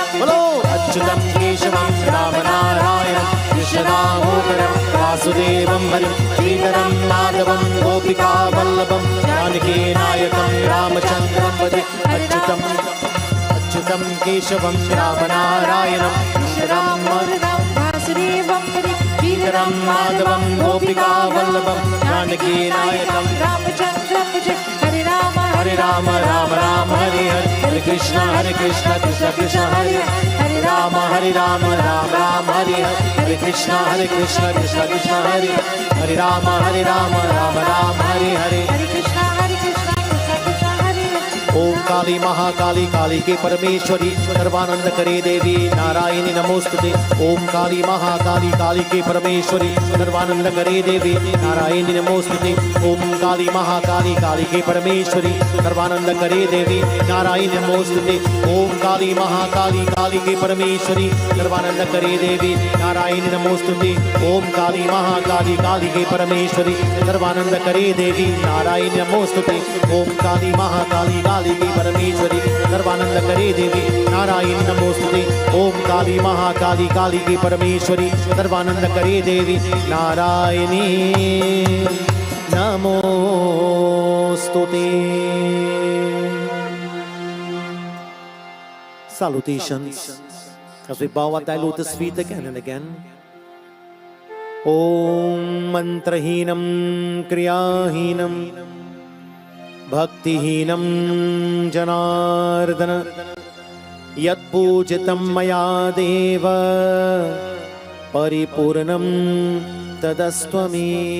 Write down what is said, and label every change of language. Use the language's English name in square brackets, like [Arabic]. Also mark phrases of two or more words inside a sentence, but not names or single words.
[Sanskrit] बोलो अच्युतं केशवं रामनारायणं कृष्णदामोदरं वासुदेवं हरिं श्रीधरं माधवं गोपिकावल्लभं जानकीनायकं रामचन्द्रं भजे। अच्युतं अच्युतं केशवं रामनारायणं कृष्णदां वासुदेवं श्रीधरं माधवं गोपिकावल्लभं जानकीनायकं रामचन्द्रं भजे। हरे राम हरे राम राम राम हरे हरे, हरे कृष्ण कृष्ण कृष्ण हरे हरे, हरे राम राम राम हरे हरे, हरे कृष्ण कृष्ण कृष्ण हरे हरे, हरे राम राम राम हरे हरे। हरे कृष्ण कृष्ण कृष्ण हरे हरे। ओम काली महाकाली काली के परमेश्वरी सर्वानंद करे देवी नारायणी नमोस्तुते। ओम काली महाकाली काली के परमेश्वरी सर्वानंद करे देवी नारायणी नमोस्तुते। ओम काली महाकाली काली के परमेश्वरी सर्वानंद करे देवी नारायणी नमोस्तुते। ओम काली महाकाली काली के परमेश्वरी सर्वानंद करे देवी नारायणी नमोस्तुते। ओम काली महाकाली काली के परमेश्वरी सर्वानंद करे देवी नारायणी नमोस्तुते। ओम काली महाकाली काली की परमेश्वरी सर्वानंद करे देवी नारायणी नमोस्तुते। ओम काली महाकाली काली की परमेश्वरी सर्वानंद करे देवी नारायणी नमोस्तुते। [English] Salutations. As we bow at thy lotus feet again and again. [Sanskrit] ॐ मन्त्रहीनं क्रियाहीनं भक्तिहीनं जनार्दन यत्पूजितं मया देव परिपूर्णं तदस्तु मे।